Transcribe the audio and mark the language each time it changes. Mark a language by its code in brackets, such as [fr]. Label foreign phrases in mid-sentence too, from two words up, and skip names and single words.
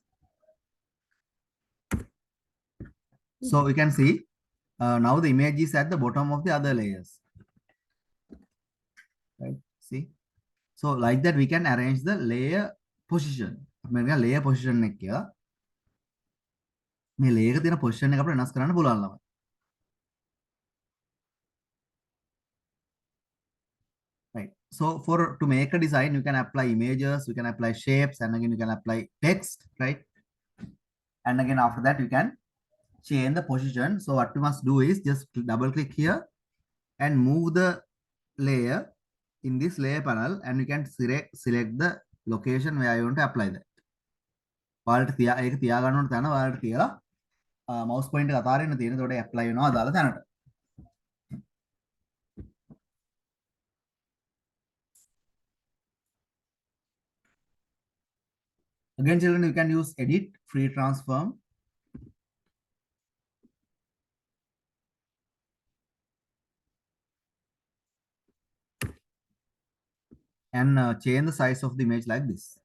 [en] So we can see now the image is at the bottom of the other layers. Right? See? So like that, we can arrange the layer position. Layer position [si] එක කියලා මේ layer එක තියෙන position එක අපිට වෙනස් කරන්න පුළුවන් ළමයි. [en] Right. So to make a design, you can apply images, you can apply shapes, and again you can apply text, right? And again after that you can change the position. So what you must do is just double click here and move the layer in this layer panel, and you can select the location where you want to apply that. [si] ඔයාලට ඒක තියාගන්න ඕන තැන ඔයාලට තියලා [en] mouse pointer [si] එක අතාරින්න තියෙන. ඒකට apply වෙනවා අදාළ තැනට. [en] Again, children, you can use edit, free transform. And change the size of the image like this.